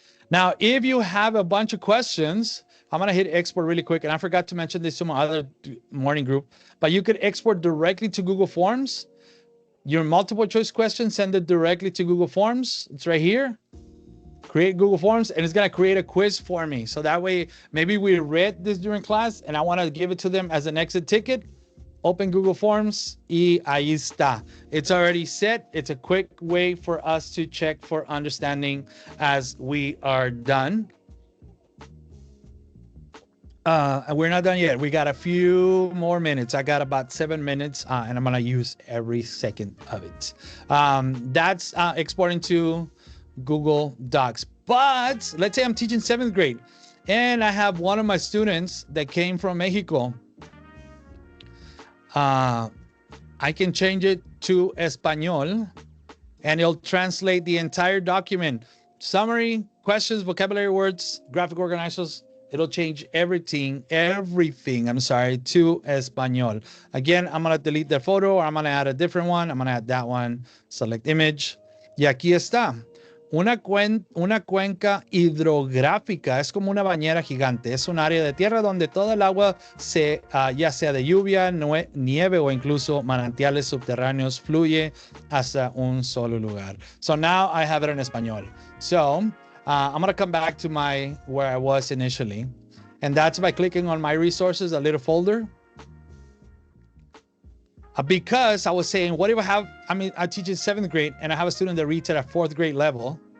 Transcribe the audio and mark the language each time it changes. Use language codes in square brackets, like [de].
[en] Now, if you have a bunch of questions, I'm gonna hit export really quick, and I forgot to mention this to my other morning group, but you could export directly to Google Forms. Your multiple choice question, send it directly to Google Forms. It's right here. Create Google Forms, and it's gonna create a quiz for me. So that way, maybe we read this during class, and I wanna give it to them as an exit ticket. Open Google Forms, [es] y ahí está. [en] It's already set. It's a quick way for us to check for understanding as we are done. And we're not done yet. We got a few more minutes. I got about 7 minutes, and I'm gonna use every second of it. That's exporting to Google Docs. But let's say I'm teaching 7th grade, and I have one of my students that came from Mexico. I can change it to Espanol, and it'll translate the entire document. Summary, questions, vocabulary words, graphic organizers. It'll change everything, I'm sorry, to Espanol. Again, I'm gonna delete the photo, or I'm gonna add a different one. I'm gonna add that one, select image. [es] Y aquí está. Una cuenca hidrográfica es como una bañera gigante. Es un área de tierra donde todo el agua, ya sea de lluvia, nieve o incluso manantiales subterráneos, fluye hasta un solo lugar. [en] So now I have it in español. So I'm going to come back to where I was initially. And that's by clicking on my resources, a little folder. Because I was saying, what if I teach in 7th grade and I have a student that reads at a 4th grade level.